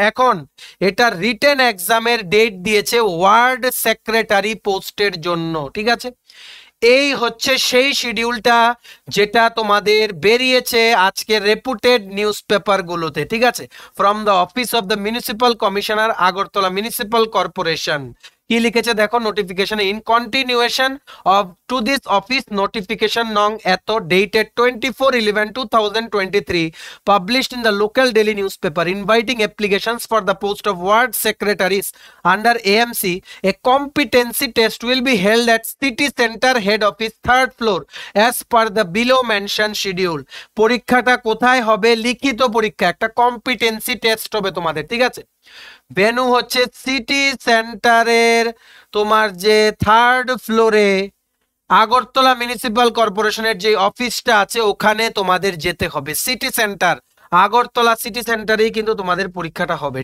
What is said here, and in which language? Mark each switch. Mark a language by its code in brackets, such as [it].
[bn] এখন এটা রিটেন এক্সামের ডেট দিয়েছে ওয়ার্ড সেক্রেটারি পোস্টের জন্য। ঠিক আছে, এই হচ্ছে সেই শিডিউলটা যেটা তোমাদের বেরিয়েছে আজকে রেপুটেড নিউজ পেপার গুলোতে। ঠিক আছে, [en] From the office of the municipal commissioner Agartala municipal corporation. [bn] কি লিখেছে দেখো, [en] Notification in continuation of to this office notification নং এত dated 24/11/2023 published in the local daily newspaper inviting applications for the post of ward secretaries under AMC. A competency test will be held at city center head office 3rd floor as per the below mentioned schedule. [bn] পরীক্ষাটা কোথায় হবে? লিখিত পরীক্ষা, একটা [en] competency test [bn] হবে তোমাদের। ঠিক আছে, ভেন্যু হচ্ছে সিটি সেন্টারের তোমার যে 3rd ফ্লোরে আগরতলা মিউনিসিপাল কর্পোরেশনের যে অফিসটা আছে ওখানে তোমাদের যেতে হবে। সিটি সেন্টার, আগরতলা সিটি সেন্টারেই কিন্তু তোমাদের পরীক্ষাটা হবে।